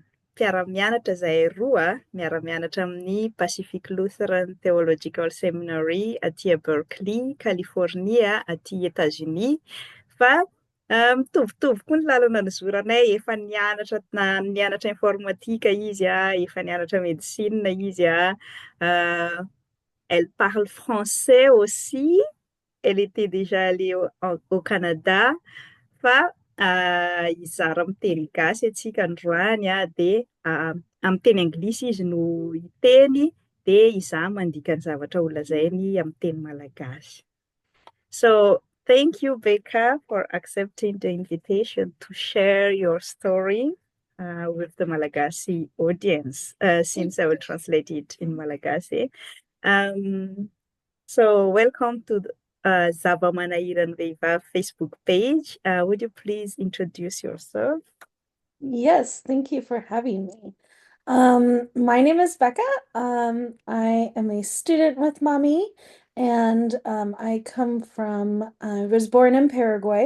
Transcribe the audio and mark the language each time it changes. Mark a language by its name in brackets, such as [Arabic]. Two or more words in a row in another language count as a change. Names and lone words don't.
[Malagasy] Mpiara-mianatra zahay roa miara-mianatra amin'ny Pacific Lutheran Theological Seminary aty Berkeley, California aty Etats-Unis fa mitovitovy koa ny lalana nizoranay efa nianatra informatika izy efa nianatra médecine izy [French] elle parle français aussi. Elle était déjà allée au Canada. [Malagasy] Fa izara miteny gasy atsika androany dia amin'ny teny anglisy izy no hiteny dia izaho mandika ny zavatra holazainy amin'ny teny malagasy. [English] So thank you, Becca, for accepting the invitation to share your story with the Malagasy audience, since I will translate it in Malagasy. So welcome to the zava-manahiran'ny vehivavy Facebook page. Would you please introduce yourself? Yes, thank you for having me. My name is Becca. I am a student with Mommy, and I was born in Paraguay.